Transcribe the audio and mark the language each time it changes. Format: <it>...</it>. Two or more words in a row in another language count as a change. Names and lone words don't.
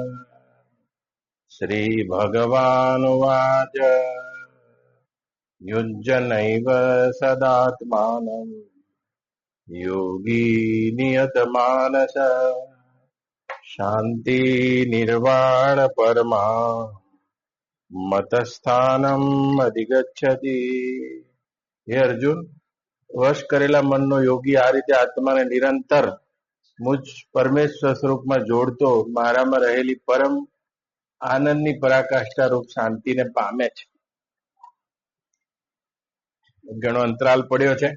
<sa>श्रीभगवानुवाच युञ्जनैव सदात्मानं योगी नियतमानस शांति निर्वाण परमा मतस्थानम अधिगच्छति। हे अर्जुन,</sa> <gu>વશ કરેલા મનનો યોગી આ રીતે આત્માને નિરંતર મુજ પરમેશ્વર સ્વરૂપમાં જોડતો મારામાં રહેલી પરમ આનંદની પરાકાષ્ઠા રૂપ શાંતિને પામે છે. ઘણો અંતરાલ પડ્યો છે.</gu>